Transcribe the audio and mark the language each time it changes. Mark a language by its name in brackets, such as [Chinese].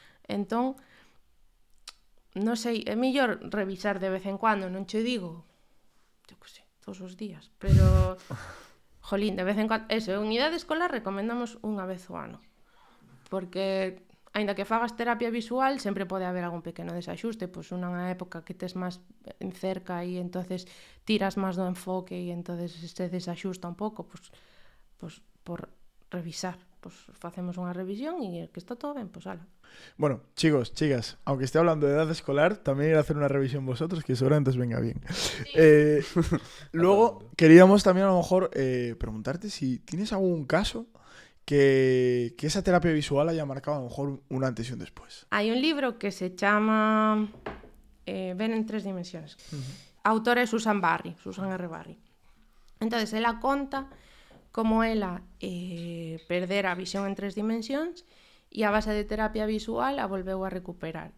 [Galician] Entón, non sei, é mellor revisar de vez en cuando, non che digo, eu que sei, todos os días, pero jolín, de vez en cuando, eso, en idade escolar recomendamos unha vez ao ano, porque aínda que fagas terapia visual, sempre pode haber algún pequeno desaxuste, pois unha época que tes máis en cerca e entonces tiras máis do enfoque e entonces se desaxusta un pouco, pois por revisar, pois facemos unha revisión e que está todo ben, pois ala. [Spanish] Bueno, chicos, chicas, aunque esté hablando de edad escolar, también ir a hacer una revisión vosotros, que seguramente os venga bien. Sí. Luego, queríamos también a lo mejor preguntarte si tienes algún caso que esa terapia visual haya marcado a lo mejor un antes y un después. [Galician] Hai un libro que se chama Ven en tres dimensiones. A autora é Susan R. Barry. Entonces, ela conta como ela perdera a visión en tres dimensións e a base de terapia visual a volveu a recuperar.